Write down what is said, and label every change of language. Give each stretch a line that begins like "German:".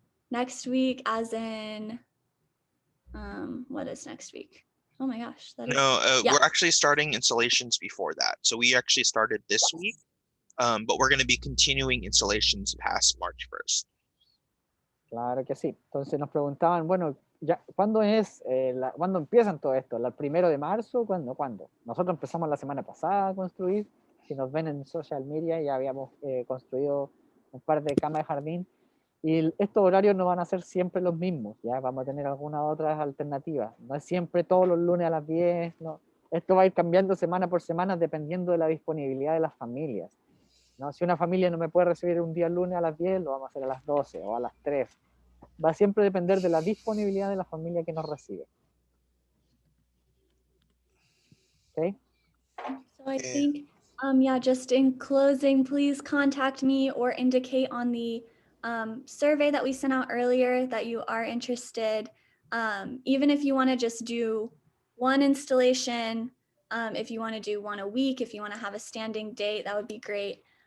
English: Next week, as in, what is next week? Oh my gosh. No, yeah. we're actually starting installations before that. So we actually started this week, but we're going to be continuing installations past March 1st.
Spanish: Claro que sí. Entonces nos preguntaban, bueno, ya, ¿cuándo ¿cuándo empiezan todo esto? ¿El 1 de marzo? ¿Cuándo? Nosotros empezamos la semana pasada a construir. Si nos ven en social media, ya habíamos construido un par de camas de jardín. Y estos horarios no van a ser siempre los mismos, ya vamos a tener algunas otras alternativas. No es siempre todos los lunes a las 10, no. Esto va a ir cambiando semana por semana dependiendo de la disponibilidad de las familias, ¿no? Si una familia no me puede recibir un día el lunes a las 10, lo vamos a hacer a las 12 o a las 3. Va a siempre depender de la disponibilidad de la familia que nos recibe.
English: Okay? So I think, yeah, just in closing, please contact me or indicate on the survey that we sent out earlier that you are interested. Even if you want to just do one installation, if you want to do one a week, if you want to have a standing date, that would be great.